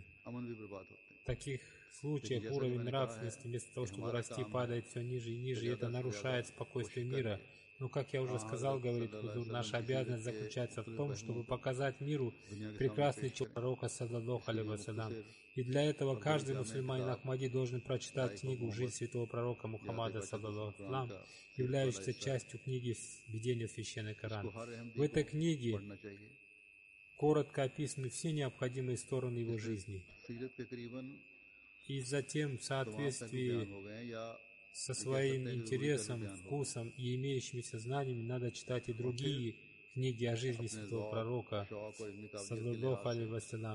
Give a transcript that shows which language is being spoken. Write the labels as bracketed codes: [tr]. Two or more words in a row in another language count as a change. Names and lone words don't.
[ru] В таких случаях уровень нравственности, вместо того, чтобы расти, падает все ниже и ниже, и это нарушает спокойствие мира. Но, как я уже сказал, говорит Хузур, наша обязанность заключается в том, чтобы показать миру прекрасный человек пророка, [ar] صلى الله عليه وسلم. [ru] И для этого каждый мусульманин Ахмади должен прочитать книгу «Жизнь святого пророка Мухаммада, [ar] صلى الله عليه وسلم», [ru] являющуюся частью книги «Введение в Священный Коран». В этой книге коротко описаны все необходимые стороны его жизни. И затем, в соответствии со своим интересом, вкусом и имеющимися знаниями, надо читать и другие книги о жизни святого пророка, [ar] صلى الله عليه وسلم.